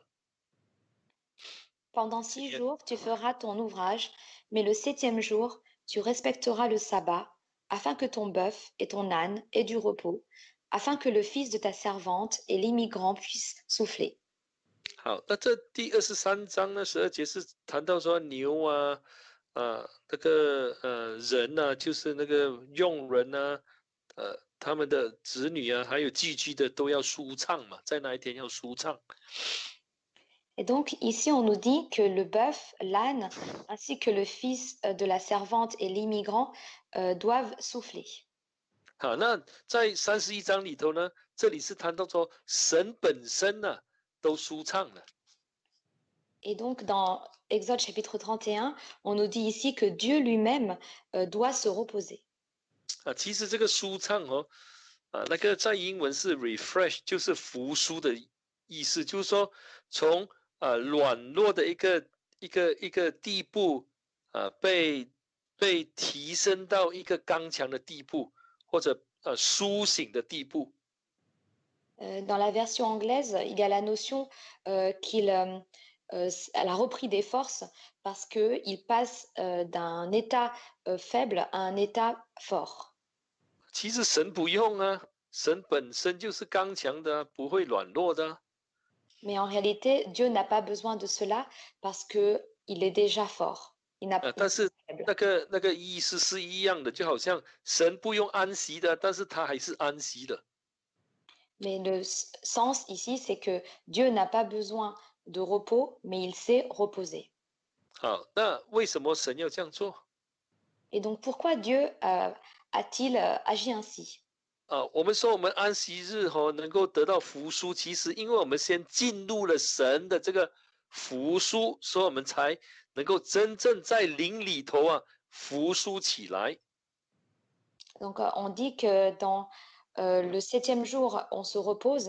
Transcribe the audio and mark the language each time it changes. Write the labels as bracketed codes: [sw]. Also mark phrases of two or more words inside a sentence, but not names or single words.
[fr] Pendant 6 jours, tu feras ton ouvrage, mais le 7e jour, tu respecteras le sabbat, afin que ton bœuf et ton âne aient du repos, afin que le fils de ta servante et l'immigrant puissent souffler. [zh] 好，那这第23章呢，12节是谈到说牛那个人就是那个佣人他们的子女还有寄居的都要舒畅嘛，在那一天要舒畅。 [fr] Et donc ici, on nous dit que le bœuf, l'âne, ainsi que le fils de la servante et l'immigrant doivent souffler. [zh] 好，那在31章里头呢，这里是谈到说神本身都舒畅了。 [fr] Et donc dans Exode chapitre 31, on nous dit ici que Dieu lui-même doit se reposer. [zh] 其实这个舒畅那个在英文是 refresh， 就是复苏的意思，就是说从软弱的一个地步被提升到一个刚强的地步，或者苏醒的地步。 [fr] Dans la version anglaise, il y a la notion elle a repris des forces parce qu'il passe d'un état faible à un état fort. [zh] 其实神不用啊，神本身就是刚强的啊，不会软弱的啊。 [fr] Mais en réalité, Dieu n'a pas besoin de cela parce que il est déjà fort. Il [zh] 但 [fr] n'est [zh] 是 [fr] pas faible. [zh] 那个意思是一样的，就好像神不用安息的，但是他还是安息的。 [fr] Mais le sens ici, c'est que Dieu n'a pas besoin de repos, mais il sait reposer. [zh] 好，那为什么神要这样做？ [fr] Et donc, pourquoi Dieu a-t-il agi ainsi? [zh] 我们说我们安息日能够得到福书，其实因为我们先进入了神的这个福书，所以我们才能够真正在灵里头福书起来。 [fr] Donc, on dit que dans le septième jour, on se repose.